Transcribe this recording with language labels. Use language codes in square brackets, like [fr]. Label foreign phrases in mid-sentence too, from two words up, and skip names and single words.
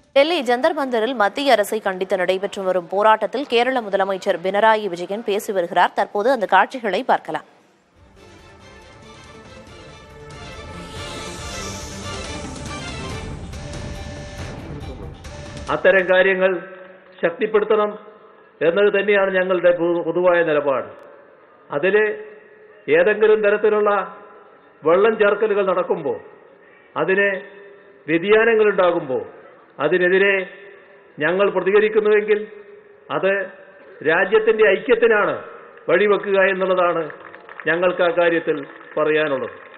[ta] டெல்லி ஜந்தர் மந்தரில் மத்திய அரசை கண்டித்து நடைபெற்று வரும் போராட்டத்தில் கேரள முதலமைச்சர் பினராயி விஜயன் பேசி வருகிறார். தற்போது அந்த காட்சிகளை பார்க்கலாம். [ml] അത്തരം കാര്യങ്ങൾ ശക്തിപ്പെടുത്തണം എന്നത് തന്നെയാണ് ഞങ്ങളുടെ പൊതുവായ നിലപാട്. അതിൽ ഏതെങ്കിലും തരത്തിലുള്ള വെള്ളം ചേർക്കലുകൾ നടക്കുമ്പോൾ, അതിന് വ്യതിയാനങ്ങൾ ഉണ്ടാകുമ്പോൾ അതിനെതിരെ ഞങ്ങൾ പ്രതികരിക്കുന്നുവെങ്കിൽ അത് രാജ്യത്തിന്റെ ഐക്യത്തിനാണ് വഴിവെക്കുക എന്നുള്ളതാണ് ഞങ്ങൾക്ക് ആ കാര്യത്തിൽ പറയാനുള്ളത്.